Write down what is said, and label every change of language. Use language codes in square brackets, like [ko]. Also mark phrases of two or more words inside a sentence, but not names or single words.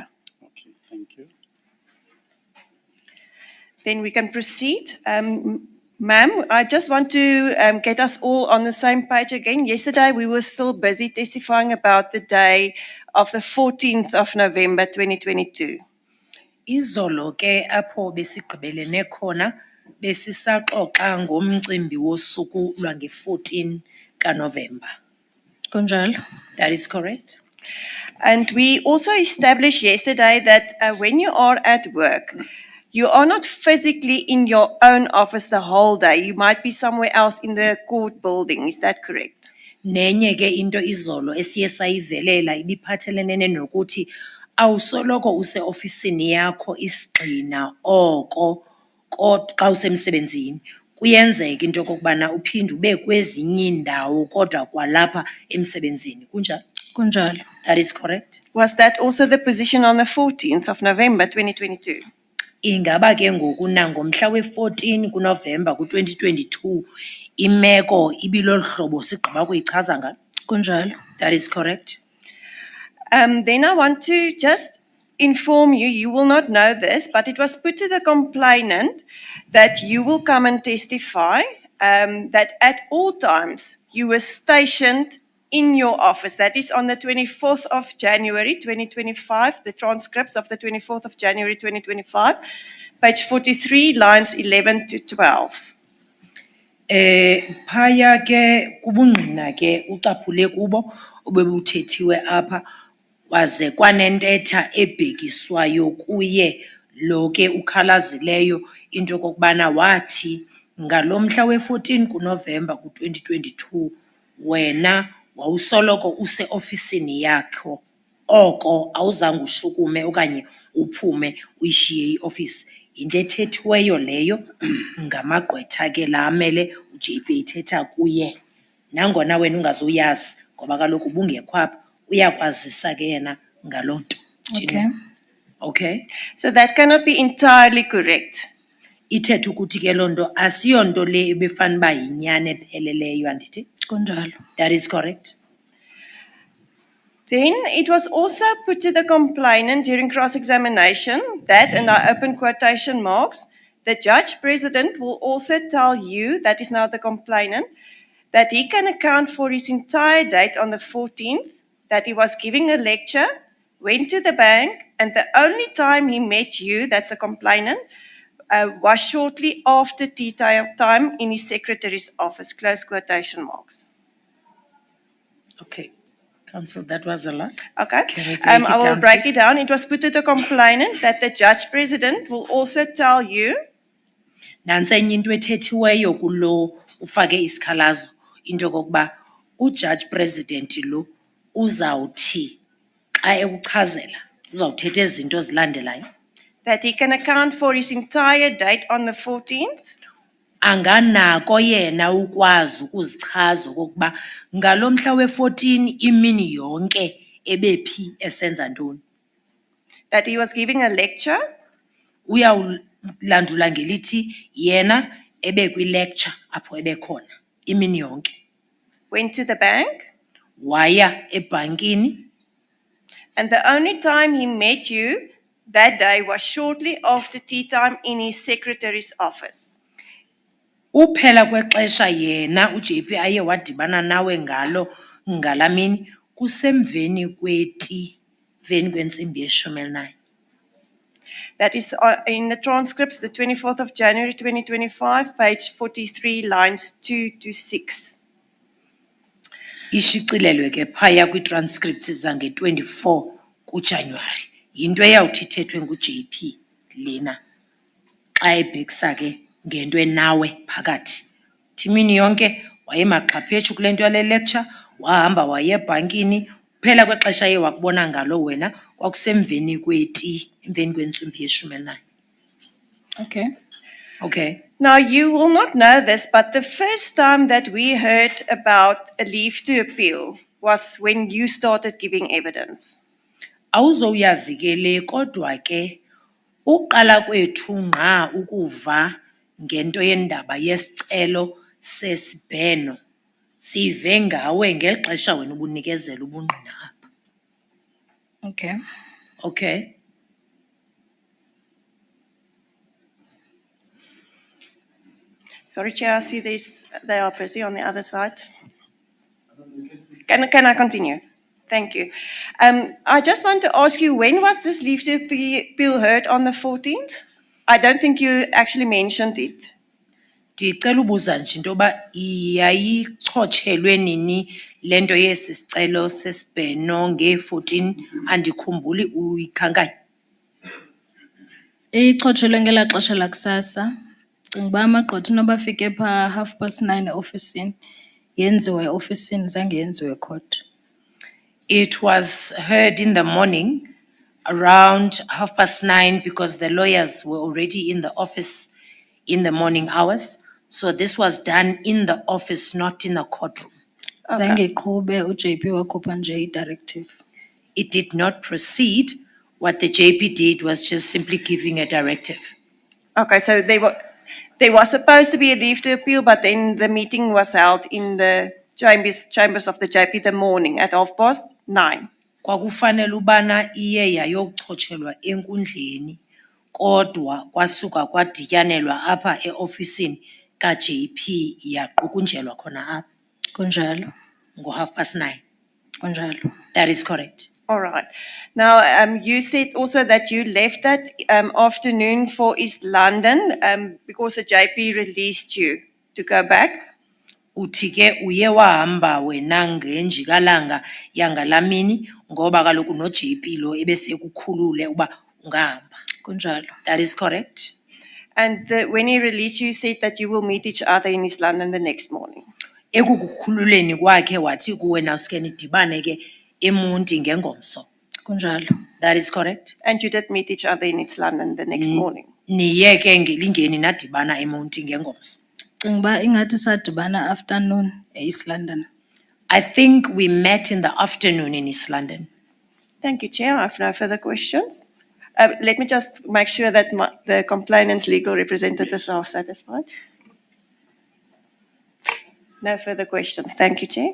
[en] Okay, thank you. Then we can proceed. Ma'am, I just want to get us all on the same page again. Yesterday, we were still busy testifying about the day of the 14th of November 2022. [xh] Izolo ke apho besigqibelene khona besisaxoxa ngomcimbi wosuku lwange-14 kaNovember. Kunjalo. [en] That is correct. And we also established yesterday that when you are at work, you are not physically in your own office the whole day. You might be somewhere else in the court building. Is that correct? [xh] Nenye ke into izolo esiye sayivelela ibiphathelene nokuthi awusoloko use-ofisini yakho isigxina oko xa usemsebenzini. Kuyenzeka into okokubana uphinde ube kwezinye iindawo kodwa kwalapha emsebenzini. Kunjalo? Kunjalo. [en] That is correct. Was that also the position on the 14th of November 2022? [xh] Ingaba ke ngoku nangomhla we-14 kuNovemba ku-2022 imeko ibilolu hlobo sigqiba kuyichaza ngalo? Kunjalo. [en] That is correct. Then I want to just inform you, you will not know this, but it was put to the complainant that you will come and testify that at all times you were stationed in your office. That is on the 24th of January 2025, the transcripts of the 24th of January 2025, page 43, lines 11 to 12. [xh] Phaya ke kubungqina ke ucaphule kubo obebuthethiwe apha kwaze kwanentetha ebhekiswayo kuye lo ke ukhalazileyo into kokubana wathi ngalomhla we-14 kuNovemba ku-2022 wena wawusoloko use-ofisini yakho oko awuzange ushukume okanye uphume uyishiye iofisi. Into ethethiweyo leyo ngamagqwetha ke la amele uJP ithetha kuye nangona wena ungazuyazi ngoba kaloku ubungekho apha uyakwazisa ke yena ngaloo nto. [en] Okay. Okay. So that cannot be entirely correct. [xh] Ithetha ukuthi ke loo nto asiyonto le ebefana uba yinyani epheleleyo andithi? Kunjalo. [en] That is correct. Then it was also put to the complainant during cross-examination that, and I open quotation marks, the judge president will also tell you, that is now the complainant, that he can account for his entire date on the 14th, that he was giving a lecture, went to the bank, and the only time he met you, that's a complainant, was shortly after tea time in his secretary's office, close quotation marks. Okay. Counsel, that was a lot. Okay. Can we break it I will down, break please? it down. It was put to the complainant that the judge president will also tell you [xh] Nansi enye into ethethiweyo kulo ufake isikhalazo into kokuba ujudge president lo uzawuthi xa ekuchazela uzawuthetha izinto zilandelayo. [en] that he can account for his entire date on the 14th, [xh] Anganako yena ukwazi ukuzichaza okokuba ngalomhla we-14 imini yonke ebephi esenza ntoni. [en] that he was giving a lecture, [xh] Uyawulandula ngelithi yena ebe kwi-lecture apho ebekhona imini yonke. [en] went to the bank, [xh] Waya ebhankini. [en] and the only time he met you that day was shortly after tea time in his secretary's office. [xh] Uphela kwexesha yena uJP aye wadibana nawe ngalo ngalamini kusemveni kweti veni kwentsimbi ye-19. [en] That is in the transcripts, the 24th of January 2025, page 43, lines 2 to 6. [xh] Ishicilelwe ke phaya kwi-transcripts zange-24 kuJanuwari. Yinto eyawuthi ithethwe nguJP lena xa ebhekisa ke ngento enawe phakathi. Imini yonke wayemaxhaphetshu kule nto yale lecture, wahamba waye ebhankini, kuphela kwexesha ye wakubona ngalo wena kwakusemveni kweti, emveni kwentsimbi ye-19. [en] Okay. Okay. Now, you will not know this, but the first time that we heard about a leave to appeal was when you started giving evidence. [xh] Awuzoyazi ke le kodwa ke uqala kwethu ngqa ukuva ngento yendaba yesicelo sesibheno sive ngawe ngexesha wena ubunikezela ubungqina apha. [en] Okay. Okay. Sorry, Chair, I see they are busy on the other side. Can I continue? Thank you. I just want to ask you, when was this leave to appeal heard on the 14th? I don't think you actually mentioned it. [xh] Ndicela ubuza nje into yoba yayichotshelwe nini le nto yesi sicelo sesibheno nge-14 andikhumbuli uyikhankanya. Ichotshelwe ngelaa xesha lakusasa. Cinga uba amagqwetha noba afike phaa 9:30 eofisini, yenziwe eofisini, zange yenziwe court. [en] It was heard in the morning around 9:30 because the lawyers were already in the office in the morning hours. So this was done in the office, not in the courtroom. [xh] Zange iqhube uJP wakhupha nje i-directive. [en] It did not proceed. What the JP did was just simply giving a directive. Okay, so there was supposed to be a leave to appeal, but then the meeting was held in the chambers of the JP the morning at 9:30. [xh] Kwakufanele ubana iye yayochotshelwa enkundleni kodwa kwasuka kwadityanelwa apha eofisini ka-JP yaqukunjelwa khona apha Kunjalo, ngo9:30. kunjalo. [en] That is correct. All right. Now, you said also that you left that afternoon for East London because the JP released you to go back. [xh] Uthi ke uye wahamba wena ngenjikalanga yangalamini ngoba kaloku no-JP lo ebesekukhulule uba ungahamba. Kunjalo. [en] That is correct. And when he released you, you said that you will meet each other in East London the next morning. [xh] Ekukukhululeni kwakhe wathi kuwe nawusuke nidibane ke eMonti ngengomso. Kunjalo. [en] That is correct. And you did meet each other in East London the next morning. [xh] Niye ke ngelingeni nadibana eMonti ngengomso. Cinga uba ingathi sadibana afternoon e-East London. [en] I think we met in the afternoon in East London. Thank you, Chair. I have no further questions. Let me just make sure that the complainant's legal representatives are satisfied. No further questions. Thank you, Chair.